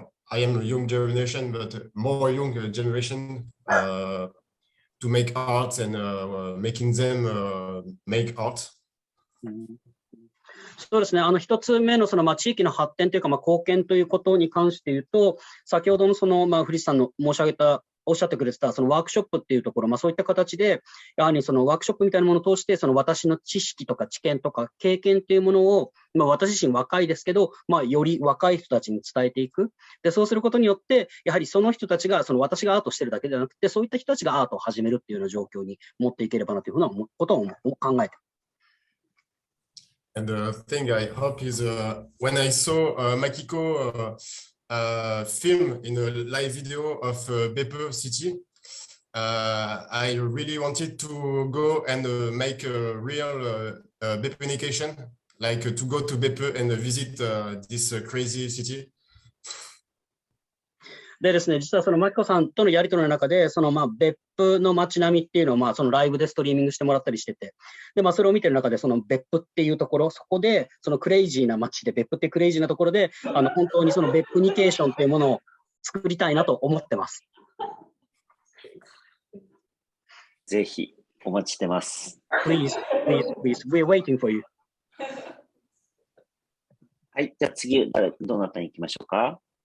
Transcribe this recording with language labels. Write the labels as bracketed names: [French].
[English] I am a young generation, but more young generation to make art and making them make art. [Japanese] そうですね。一つ目の地域の発展というか、貢献ということに関して言うと、先ほどの古市さんのおっしゃってくれてたワークショップっていうところ、そういった形で、やはりワークショップみたいなものを通して、私の知識とか知見とか経験っていうものを、私自身若いですけど、より若い人たちに伝えていく。で、そうすることによって、やはりその人たちが、私がアートしてるだけではなくて、そういった人たちがアートを始めるっていうような状況に持っていければなというふうなことを考えて。 [English] And the thing I hope is when I saw Makiko film in a live video of BEPPU city, I really wanted to go and make a real BEPPUnication, like to go to BEPPU and visit this crazy city. [Japanese] でですね、実はマキコさんとのやり取りの中で、別府の街並みっていうのを、ライブでストリーミングしてもらったりしてて、で、それを見てる中で、別府っていうところ、そこで、クレイジーな街で、別府ってクレイジーなところで、本当に別府ニケーションっていうものを作りたいなと思ってます。ぜひ、お待ちしてます。 [English] Please, we're waiting for you. [Japanese] はい、じゃあ次、どなたに行きましょうか。